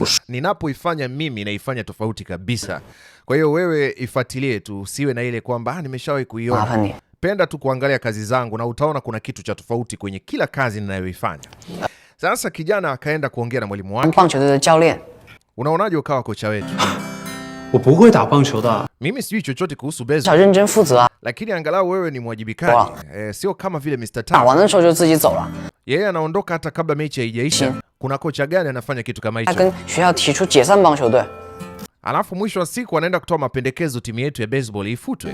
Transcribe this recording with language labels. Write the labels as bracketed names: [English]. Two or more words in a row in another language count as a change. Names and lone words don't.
[Swahili] Ninapoifanya mimi naifanya tofauti kabisa. Kwa hiyo wewe ifuatilie tu, usiwe na ile kwamba nimeshawahi kuiona. Penda tu kuangalia kazi zangu na utaona kuna kitu cha tofauti kwenye kila kazi ninayoifanya. Sasa kijana akaenda kuongea na mwalimu wake. Unaonaje ukawa kocha wetu? [Chinese] 我不会打棒球的。 [Swahili] Mimi sijui chochote kuhusu baseball. Lakini angalau wewe ni mwajibikaji. Sio kama vile Mr. Tao. Yeye anaondoka hata kabla mechi haijaisha. Kuna kocha gani anafanya kitu kama hicho? Alafu mwisho wa siku anaenda kutoa mapendekezo timu yetu ya baseball ifutwe.